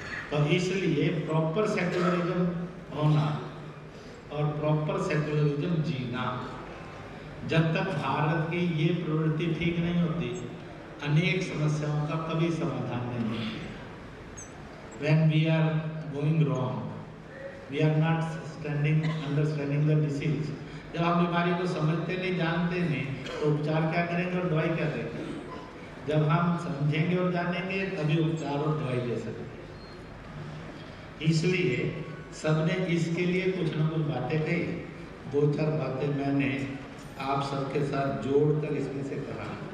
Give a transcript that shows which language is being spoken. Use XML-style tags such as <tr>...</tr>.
<hi>तो इसलिए proper secularism होना और प्रॉपर सेकुलरिज्म जीना, जब तक भारत की ये प्रवृत्ति ठीक नहीं होती, अनेक समस्याओं का कभी समाधान नहीं है।</hi> <en>When we are going wrong, we are not understanding the disease.</en> <hi>जब हम बीमारी को समझते नहीं, जानते नहीं, तो उपचार क्या करेंगे और दवाई क्या देंगे? जब हम समझेंगे और जानेंगे तभी उपचार और दवाई दे सकते। इसलिए सबने इसके लिए कुछ न कुछ बातें कही। 2-4 बातें मैंने आप सबके साथ जोड़कर इसमें से कहा।</hi>